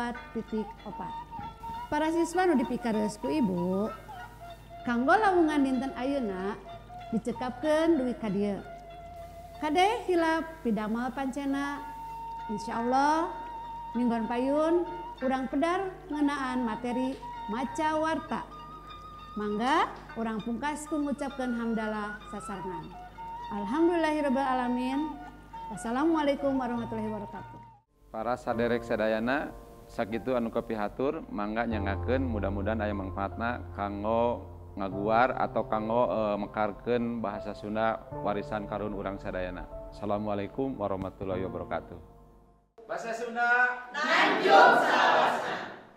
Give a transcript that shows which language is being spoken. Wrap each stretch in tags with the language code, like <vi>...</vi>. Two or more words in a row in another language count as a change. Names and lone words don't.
<su>Para siswa nu dipikareus ku ibu, kanggo lawungan dinten ayeuna dicekapkeun duwi ka dieu. Kade hilap pidamel pancena, insyaallah minggon payun urang pedar ngeunaan materi maca warta. Mangga urang pungkas ku ngucapkeun hamdalah sasarengan.</su> <ar>الحمد لله رب العالمين والسلام عليكم ورحمة الله وبركاته.</ar> <su>Para saderek sadayana sakitu anu kepihatur mangga nyangakeun mudah-mudahan aya manfaatna kanggo ngaguar atau kanggo mekarkeun bahasa Sunda warisan karun urang sadayana.</su> <ar>السلام عليكم ورحمة الله وبركاته.</ar> <su>Bahasa Sunda Nanjung Salawasna.</su>